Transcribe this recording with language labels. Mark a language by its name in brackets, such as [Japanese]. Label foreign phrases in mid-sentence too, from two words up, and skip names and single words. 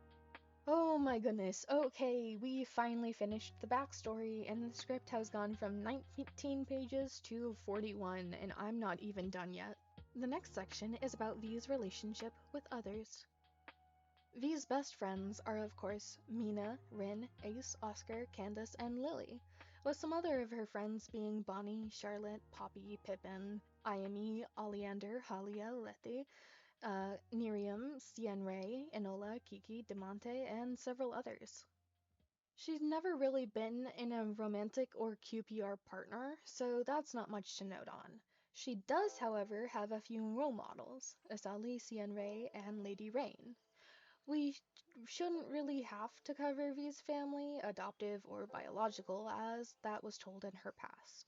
[English] Oh my goodness, okay, we finally finished the backstory, and the script has gone from 19 pages to 41, and I'm not even done yet. The next section is about Vi's relationship with others. Vi's best friends are, of course, Mina, Rin, Ace, Oscar, Candace, and Lily, with some other of her friends being Bonnie, Charlotte, Poppy, Pippin, Ayami, Oleander, Halia, Letty, Nerium, Cienray, Enola, Kiki, Demonte, and several others. She's never really been in a romantic or QPR partner, so that's not much to note on. She does, however, have a few role models, Asali, Cienray, and Lady Rain. We shouldn't really have to cover Vi's family, adoptive or biological, as that was told in her past.